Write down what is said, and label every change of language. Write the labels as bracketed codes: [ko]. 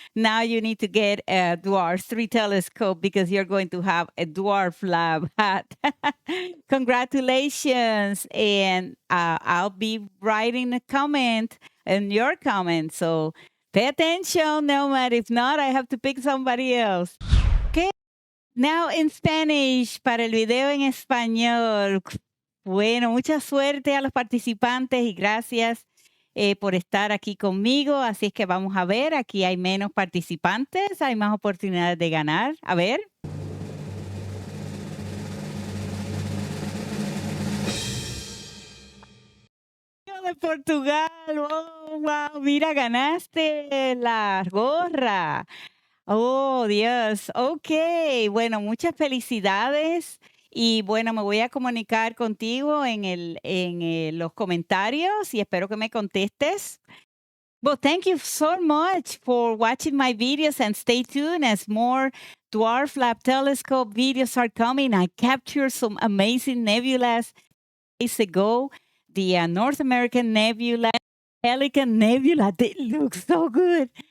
[en] Now you need to get a Dwarf 3 telescope because you're going to have a DwarfLab hat. Congratulations. And I'll be writing a comment in your comment. So pay attention, Nomad. If not, I have to pick somebody else. Okay. Now in Spanish, [es] para el video en español. Bueno, mucha suerte a los participantes y gracias por estar aquí conmigo. Así es que vamos a ver, aquí hay menos participantes, hay más oportunidades de ganar. A ver. De Portugal, oh, wow, mira, ganaste la gorra. Oh, Dios, ok, bueno, muchas felicidades. Y bueno, me voy a comunicar contigo en los comentarios y espero que me contestes. [en] Well, thank you so much for watching my videos and stay tuned as more DwarfLab telescope videos are coming. I captured some amazing nebulas days ago. The North American Nebula, Pelican Nebula, they look so good.